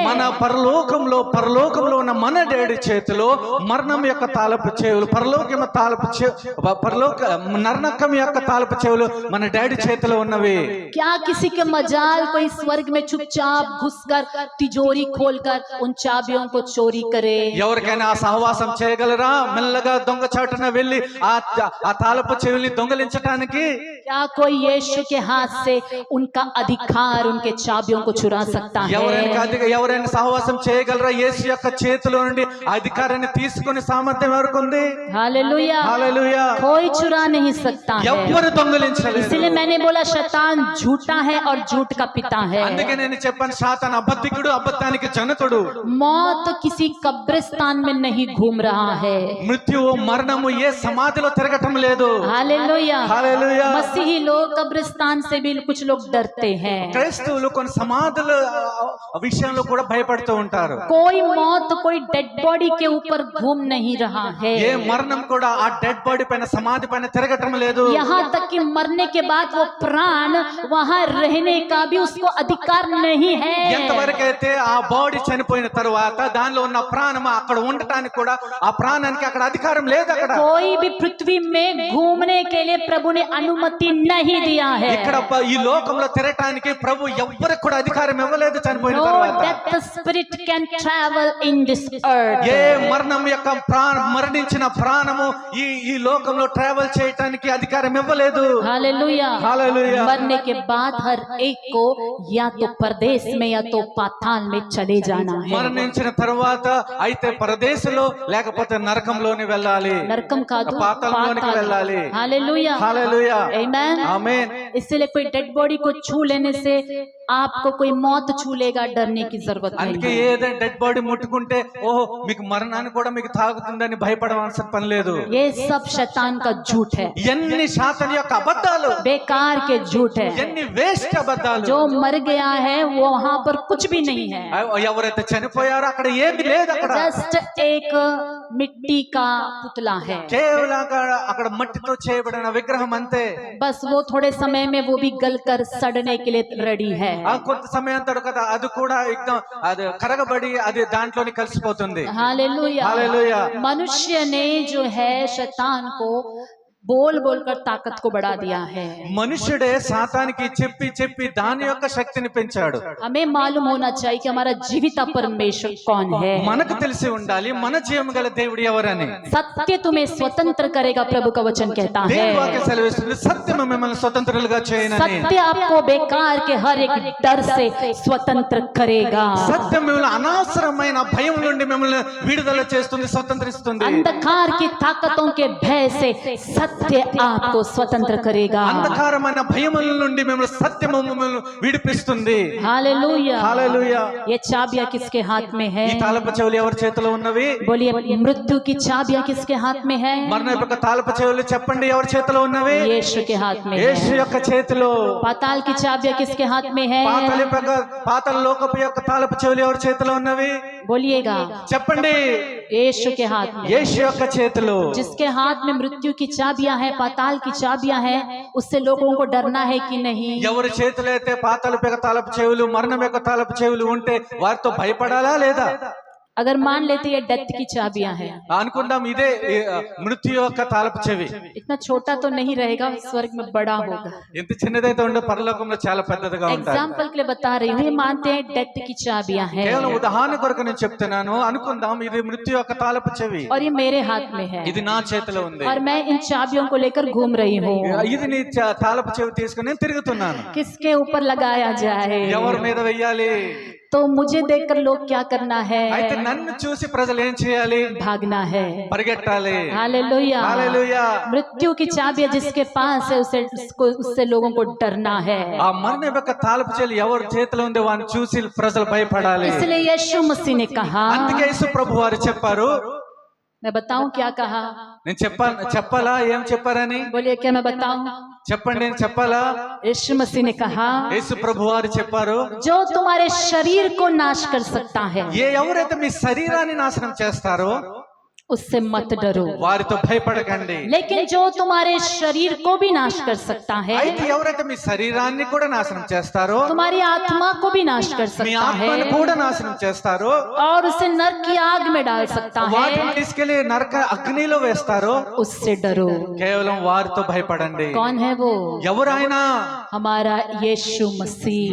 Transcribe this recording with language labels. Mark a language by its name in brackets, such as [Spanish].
[Telugu] మన పరలోకంలో ఉన్న మన డాడీ చేతిలో మరణం యొక్క తాళపు చెవులు, పరలోకం తాళపు పరలోక నరకం యొక్క తాళపు చెవులు మన డాడీ చేతిలో ఉన్నవి। [Hindi] क्या किसी के मजाल कोई स्वर्ग में चुपचाप घुसकर तिजोरी खोलकर उन चाबियों को चोरी करे? [Telugu] ఎవరికైనా ఆ సహవాసం చేయగలరా? మెల్లగా దొంగ చాటున వెళ్ళి ఆ తాళపు చెవుల్ని దొంగలించడానికి? [Hindi] क्या कोई यीशु के हाथ से उनका अधिकार, उनके चाबियों को चुरा सकता है? [Telugu] ఎవరైనా సహవాసం చేయగలరా? యేసు యొక్క చేతిలో నుండి అధికారాన్ని తీసుకునే సామర్థ్యం ఎవరికి ఉంది? [Hindi] Hallelujah hallelujah. कोई चुरा नहीं सकता है। [Telugu] ఎవరు దొంగలించలేరు। [Hindi] इसलिए मैंने बोला शैतान झूठा है और झूठ का पिता है। [Telugu] అందుకే నేను చెప్పాను సాతాను అబద్ధికుడు, అబద్ధానికి జనకుడు। [Hindi] मौत किसी कब्रिस्तान में नहीं घूम रहा है। [Telugu] మృత్యువు మరణము ఏ సమాధిలో తిరగటం లేదు। [Hindi] Hallelujah hallelujah. मसीही लोग कब्रिस्तान से भी कुछ लोग डरते हैं। [Telugu] క్రైస్తవులు కొన్ని సమాధుల విషయంలో కూడా భయపడుతూ ఉంటారు। [Hindi] कोई मौत कोई डेड बॉडी के ऊपर घूम नहीं रहा है। [Telugu] ఏ మరణం కూడా ఆ డెడ్ బాడీ పైన సమాధి పైన తిరగటం లేదు। [Hindi] यहाँ तक कि मरने के बाद वो प्राण वहाँ रहने का भी उसको अधिकार नहीं है। [Telugu] ఎంతవరకైతే ఆ బాడీ చనిపోయిన తరువాత దానిలో ఉన్న ప్రాణం అక్కడ ఉండటానికి కూడా ఆ ప్రాణానికి అక్కడ అధికారం లేదు। అక్కడ [Hindi] कोई भी पृथ्वी में घूमने के लिए प्रभु ने अनुमति नहीं दिया है। [Telugu] ఇక్కడ ఈ లోకంలో తిరగటానికి ప్రభు ఎవ్వరికి కూడా అధికారం ఇవ్వలేదు చనిపోయిన [English] No [Telugu] తరువాత। [English] death spirit can travel in this earth. [Telugu] ఏ మరణం యొక్క మరణించిన ప్రాణము ఈ లోకంలో ట్రావెల్ చేయటానికి అధికారం ఇవ్వలేదు। [Hindi] Hallelujah hallelujah. मरने के बाद हर एक को या तो परदेश में या तो पाताल में चले जाना है। [Telugu] మరణించిన తర్వాత అయితే పరదేశంలో లేకపోతే నరకంలోని వెళ్ళాలి, [Hindi] नरकम का तो [Telugu] పాతాళంలోనికి వెళ్ళాలి। [Hindi] Hallelujah hallelujah. आमेन। आमीन। इसलिए कोई डेड बॉडी को छू लेने से आपको कोई मौत छू लेगा, डरने की जरूरत [Telugu] అందుకే [Hindi] नहीं है। [Telugu] ఏదైనా డెడ్ బాడీ ముట్టుకుంటే ఓహో మీకు మరణాన్ని కూడా మీకు తాగుతుందని భయపడవలసిన పని లేదు। [Hindi] ये सब शैतान का झूठ है, [Telugu] ఎన్ని శాతం యొక్క అబద్ధాలు, [Hindi] बेकार के झूठ है। [Telugu] ఎన్ని వేస్ట్ అబద్ధాలు। [Hindi] जो मर गया है वो वहाँ पर कुछ भी नहीं है, [Telugu] ఎవరైతే చనిపోయారో అక్కడ ఏమి లేదు। అక్కడ [Hindi] जस्ट एक मिट्टी का पुतला है। [Telugu] కేవలం అక్కడ మట్టితో చేయబడిన విగ్రహం అంతే। [Hindi] बस वो थोड़े समय में वो भी गलकर सड़ने के लिए रेडी है। [Telugu] ఆ కొంత సమయం తర్వాత అది కూడా అది కరగబడి అది దాంట్లోని కలిసిపోతుంది। [Hindi] हालेलुया। हालेलुया। मनुष्य ने जो है शैतान को बोल बोलकर ताकत को बढ़ा दिया है। [Telugu] మనుషుడే సాతానికి చెప్పి చెప్పి దాని యొక్క శక్తిని పెంచాడు. [Hindi] हमें मालूम होना चाहिए कि हमारा जीविता परमेश्वर कौन है। [Telugu] మనకు తెలిసి ఉండాలి మన జీవం గల దేవుడు ఎవరని. [Hindi] सत्य तुम्हें स्वतंत्र करेगा, प्रभु का वचन कहता है। [Telugu] దేవుని వాక్యం సెలవిస్తుంది, సత్యము మిమ్మల్ని స్వతంత్రులుగా చేయనని. [Hindi] सत्य आपको बेकार के हर एक डर से स्वतंत्र करेगा। [Telugu] సత్యం మిమ్మల్ని అనవసరమైన భయం నుండి మిమ్మల్ని విడుదల చేస్తుంది, స్వతంత్రిస్తుంది. [Hindi] अंधकार की ताकतों के भय से सत्य आपको स्वतंत्र करेगा। [Telugu] అంధకారమైన భయముల నుండి మిమ్మల్ని సత్యము మిమ్మల్ని విడిపిస్తుంది. [Hindi] हालेलुया। [Telugu] హల్లెలూయా. [Hindi] ये चाबियां किसके हाथ में है? [Telugu] ఈ తాళపు చెవులు ఎవరి చేతిలో ఉన్నవి? [Hindi] बोलिए, मृत्यु की चाबियां किसके हाथ में है? [Telugu] మరణ యొక్క తాళపు చెవులు చెప్పండి ఎవరి చేతిలో ఉన్నవి? [Hindi] यीशु के हाथ में [Telugu] యేసు [Hindi] है। [Telugu] యొక్క చేతిలో. [Hindi] पाताल की चाबियां किसके हाथ में है? [Telugu] పాతాళ లోకపు యొక్క తాళపు చెవులు ఎవరి చేతిలో ఉన్నవి? [Hindi] बोलिएगा, [Telugu] చెప్పండి. [Hindi] यीशु के हाथ में। [Telugu] యేసు యొక్క చేతిలో. [Hindi] जिसके हाथ में मृत्यु की चाबियां हैं, पाताल की चाबियां हैं, उससे लोगों को डरना है कि नहीं? [Telugu] ఎవరి చేతిలో అయితే పాతాళ యొక్క తాళపు చెవులు, మరణం యొక్క తాళపు చెవులు ఉంటే వారితో భయపడాలా లేదా? [Hindi] अगर मान लेते ये डेथ की चाबियां हैं, [Telugu] అనుకుందాం ఇదే మృత్యు యొక్క తాళపు చెవి. [Hindi] इतना छोटा तो नहीं रहेगा, स्वर्ग में बड़ा होगा। [Telugu] ఎంత చిన్నదైతే ఉండే పరలోకంలో చాలా పెద్దదిగా ఉంటుంది. [Hindi] एग्जाम्पल के लिए बता रही हूँ, ये मानते हैं डेथ की चाबियां हैं [Telugu] కేవలం ఉదాహరణ కొరకు నేను చెప్తున్నాను. అనుకుందాం ఇది మృత్యు యొక్క తాళపు చెవి, [Hindi] और ये मेरे हाथ में है, [Telugu] ఇది నా చేతిలో ఉంది. [Hindi] और मैं इन चाबियों को लेकर घूम रही हूँ। [Telugu] ఇది నీ తాళపు చెవి తీసుకుని నేను తిరుగుతున్నాను. [Hindi] किसके ऊपर लगाया जाए? [Telugu] ఎవరి మీద వెయ్యాలి? [Hindi] तो मुझे देखकर लोग क्या करना है? [Telugu] అయితే నన్ను చూసి ప్రజలు ఏం చేయాలి? [Hindi] भागना है। [Telugu] పరిగెట్టాలి. [Hindi] हालेलुया। [Telugu] హల్లెలూయా. [Hindi] मृत्यु की चाबियां जिसके पास है, उससे लोगों को डरना है। [Telugu] ఆ మరణ యొక్క తాళపు చెవి ఎవరి చేతిలో ఉంది వారిని చూసి ప్రజలు భయపడాలి. [Hindi] इसलिए यीशु मसीह ने कहा, [Telugu] అందుకే యేసు ప్రభు వారు చెప్పారు. [Hindi] मैं बताऊं क्या कहा? [Telugu] నేను చెప్పాలా ఏం చెప్పారని? [Hindi] बोलिए, क्या मैं बताऊं? [Telugu] చెప్పండి, నేను చెప్పాలా? [Hindi] यीशु मसीह ने कहा, [Telugu] యేసు ప్రభు వారు చెప్పారు, [Hindi] जो तुम्हारे शरीर को नाश कर सकता है, [Telugu] ఎవరైతే మీ శరీరాన్ని నాశనం చేస్తారో [Hindi] उससे मत डरो। [Telugu] వారితో భయపడకండి. [Hindi] लेकिन जो तुम्हारे शरीर को भी नाश कर सकता है, [Telugu] అయితే ఎవరైతే మీ శరీరాన్ని కూడా నాశనం చేస్తారో, [Hindi] तुम्हारी आत्मा को भी नाश कर [Telugu] మీ [Hindi] सकता [Telugu] ఆత్మను [Hindi] है, [Telugu] కూడా నాశనం చేస్తారో, [Hindi] और उसे नरक की आग में डाल सकता [Telugu] వాటిని [Hindi] है, [Telugu] తీసుకెళ్లి నరక అగ్నిలో వేస్తారో [Hindi] उससे डरो। [Telugu] కేవలం వారితో భయపడండి. [Hindi] कौन है वो? [Telugu] ఎవరైనా [Hindi] हमारा यीशु मसीह,